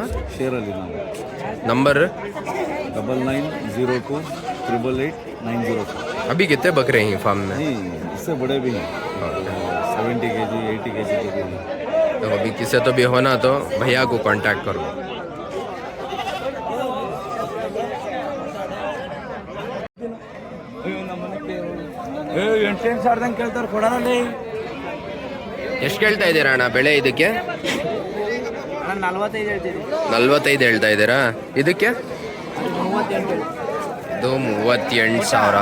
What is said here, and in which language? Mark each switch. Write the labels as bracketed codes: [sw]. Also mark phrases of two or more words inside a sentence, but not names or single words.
[hi] शेर अली नाम. नंबर? 9902888904. अभी कितने बकरे हैं फार्म में? नहीं, इससे बड़े भी हैं. 70 kg 80 kg के भी हैं. तो अभी किसी तो भी होना तो भैया को कांटेक्ट करो. [kn] ಎಷ್ಟು ಕೇಳ್ತಾ ಇದ್ದೀರಾ ಅಣ್ಣ ಬೆಳೆ ಇದಕ್ಕೆ? 45 ಹೇಳ್ತೀವಿ. 45 ಹೇಳ್ತಾ ಇದ್ದೀರಾ? ಇದಕ್ಕೆ? ಇದು 38,000.